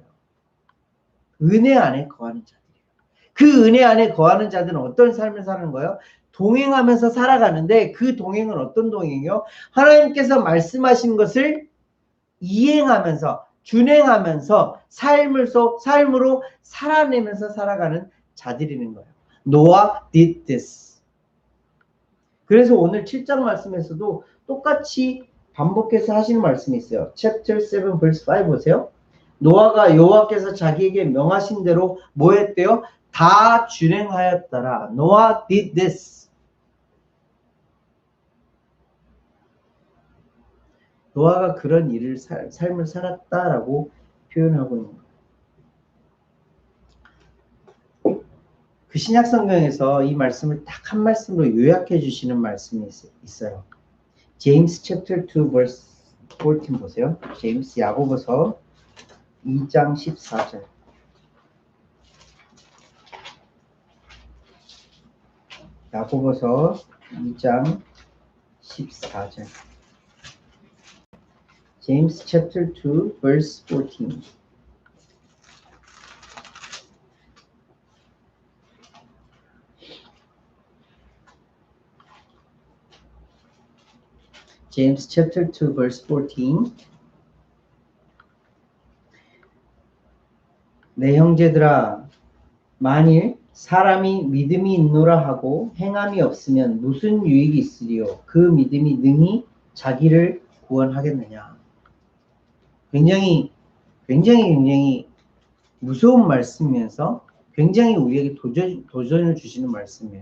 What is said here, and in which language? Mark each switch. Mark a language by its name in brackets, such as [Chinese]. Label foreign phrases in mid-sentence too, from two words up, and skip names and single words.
[Korean] 은혜 안에 거하는 자들이에요. 그 은혜 안에 거하는 자들은 어떤 삶을 사는 거예요? 동행하면서 살아가는데 그 동행은 어떤 동행이요? 하나님께서 말씀하신 것을 이행하면서 준행하면서 삶으로 살아내면서 살아가는 자들이는 거예요. [English] Noah did this. [Korean] 그래서 오늘 7장 말씀에서도 똑같이 반복해서 하시는 말씀이 있어요. [English] Chapter 7 verse 5 보세요. [Korean] 노아가 여호와께서 자기에게 명하신 대로 뭐 했대요? 다 준행하였더라. [English] Noah did this. [Korean] 노아가 그런 일을 삶을 살았다라고 표현하고 있는 거예요. 그 신약 성경에서 이 말씀을 딱 한 말씀으로 요약해 주시는 말씀이 있어요. [English] James chapter 2 verse 14 보세요. [Korean] 제임스 야고보서 2장 14절. 야고보서 2장 14절. [English] James chapter 2 verse 14. James chapter 2 verse 14. [Korean] 내 형제들아 만일 사람이 믿음이 있노라 하고 행함이 없으면 무슨 유익이 있으리요? 그 믿음이 능히 자기를 구원하겠느냐? 굉장히 무서운 말씀이면서 굉장히 우리에게 도전을 주시는 말씀이에요.